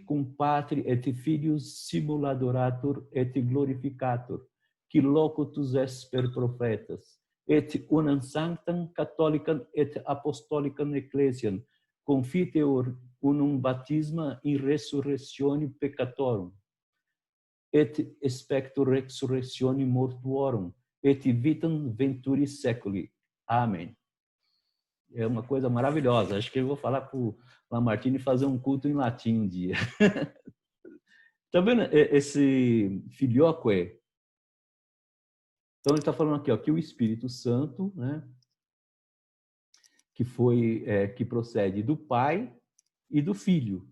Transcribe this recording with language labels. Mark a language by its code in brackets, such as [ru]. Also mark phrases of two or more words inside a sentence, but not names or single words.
[la] cum Patri et Filius simuladoratur et glorificatur, qui locutus est per prophetas, et unam sanctam catholicam et apostolicam ecclesiam, confiteor unum baptisma in resurrectione peccatorum, et expecto resurrectione mortuorum, et vitam venturi saeculi. [pt] Amém. É uma coisa maravilhosa. Acho que eu vou falar para o Lamartine fazer um culto em latim um dia. Tá vendo esse filioque? Então ele está falando aqui, ó, que o Espírito Santo, né, que procede do Pai e do Filho.